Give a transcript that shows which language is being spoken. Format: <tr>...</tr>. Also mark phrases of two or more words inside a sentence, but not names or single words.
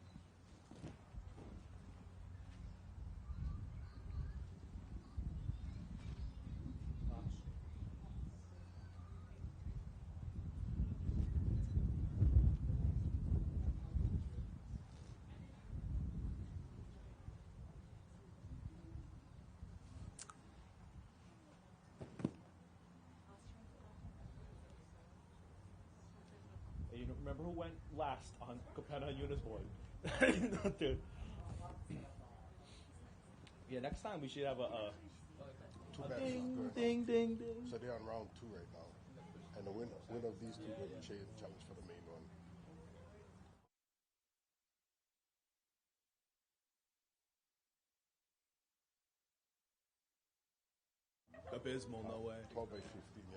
<en>Remember who went last on Kupuna and Yuna's board? Dude. Yeah, next time we should have a ding, ding, ding, ding. So they're on round 2 right now. And the winner of these 2 will challenge for the main one. Abysmal, no way. 12 by 15, yeah.</en>